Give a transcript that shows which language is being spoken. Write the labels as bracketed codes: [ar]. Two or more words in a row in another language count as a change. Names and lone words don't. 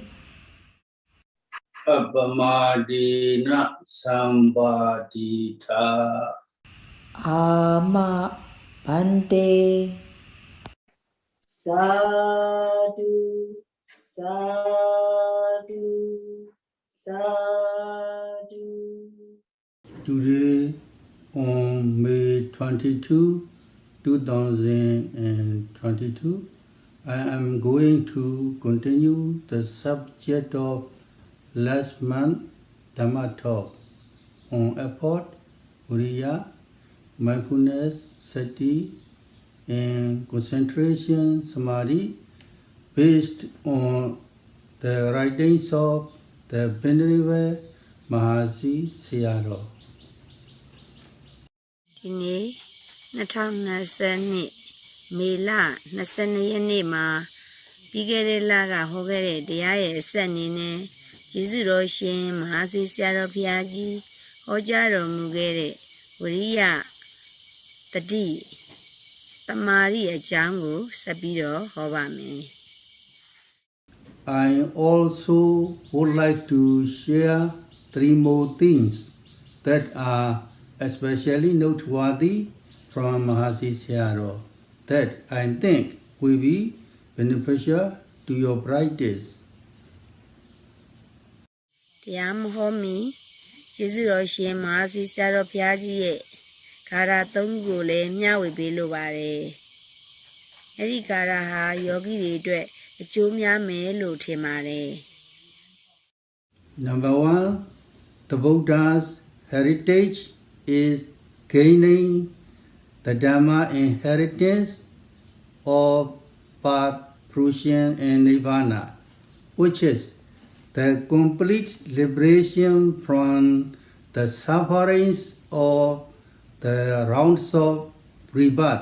[pi] Appamadina Sambadita Ama Bhante Sadhu Sadhu Sadhu. [en] Today on May 22, 2022, I am going to continue the subject of last month Dhamma talk on effort, Vïriya, mindfulness, Sati, and concentration, Samādhi, based on the writings of the Venerable Mahasi Sayadaw. [my] ဒီနေ့2020မေလ22ရက်နေ့မှာပြီးခဲ့တဲ့လကဟောခဲ့တဲ့တရားရဲ့အဆက်အနေနဲ့ကျေးဇူးတော်ရှင်မဟာစီဆရာတော်ဘုရားကြီးဟောကြားတော်မူခဲ့တဲ့ဝိရိယတတိတမာရီအကြောင်းကိုဆက်ပြီးတော့ဟောပါမယ် [en] I also would like to share 3 more things that are especially noteworthy from Mahasi Sayadaw that I think will be beneficial to your practice. [my] တရားမဟောမီကျေးဇူးတော်ရှင်မဟာစီဆရာတော်ဘုရားကြီးရဲ့ဂါရ3ခုကိုလည်းမျှဝေပေးလိုပါတယ်အဲ့ဒီဂါရဟာယောဂီတွေအတွက်အကျိုးများမယ်လို့ထင်ပါတယ် [en] Number 1, the Buddha's heritage is gaining the Dhamma inheritance of path, fruition, and Nirvana, which is the complete liberation from the sufferings of the rounds of rebirth.